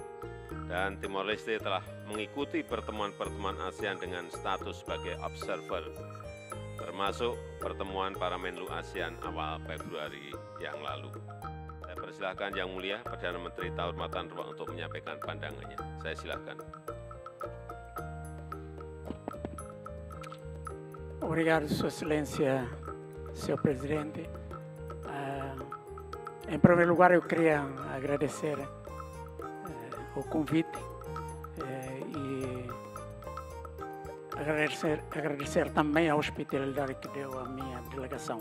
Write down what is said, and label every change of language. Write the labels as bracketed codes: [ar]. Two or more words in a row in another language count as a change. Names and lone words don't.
[id] Dan Timor Leste telah mengikuti pertemuan-pertemuan ASEAN dengan status sebagai observer, termasuk pertemuan para Menlu ASEAN awal Februari yang lalu. Saya persilahkan Yang Mulia Perdana Menteri Taur Matanrua untuk menyampaikan pandangannya. Saya silakan. [pt] Obrigado, Sua Excelência, Senhor Presidente. Em primeiro lugar, eu queria agradecer o convite e agradecer também a hospitalidade que deu à minha delegação.